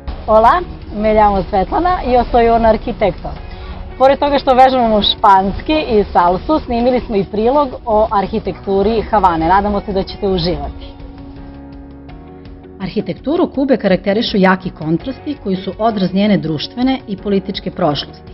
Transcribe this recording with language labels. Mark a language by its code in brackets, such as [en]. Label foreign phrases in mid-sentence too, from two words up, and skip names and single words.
[es] Hola, me llamo Svetlana i yo soy un arquitecto. [sr] Pored toga što vežbamo španski i salsu, snimili smo i prilog o arhitekturi Havane. Nadamo se da ćete uživati. Arhitekturu Kube karakterišu jaki kontrasti koji su odraz njene društvene i političke prošlosti.